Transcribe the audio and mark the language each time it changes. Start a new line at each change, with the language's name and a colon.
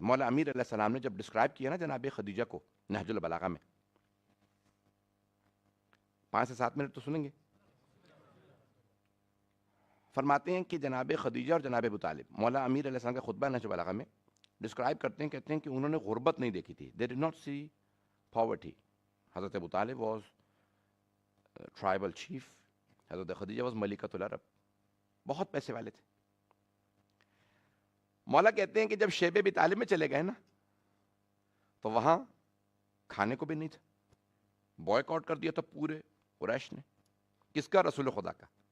Urdu: مولا امیر علیہ السلام نے جب ڈسکرائب کیا نا جناب خدیجہ کو نہج البلاغہ میں, 5 سے 7 منٹ تو سنیں گے. فرماتے ہیں کہ جناب خدیجہ اور جناب ابو طالب, مولا امیر علیہ السلام کا خطبہ نہج البلاغہ میں ڈسکرائب کرتے ہیں, کہتے ہیں کہ انہوں نے غربت نہیں دیکھی تھی.
English: they did not see poverty.
Urdu: حضرت ابو طالب
English: was tribal chief,
Urdu: حضرت خدیجہ was ملکۃ العرب, بہت پیسے والے تھے. مولا کہتے ہیں کہ جب شیب ابی طالب میں چلے گئے نا تو وہاں کھانے کو بھی نہیں تھا, بوائکاٹ کر دیا تھا پورے قریش نے. کس کا؟ رسول خدا کا.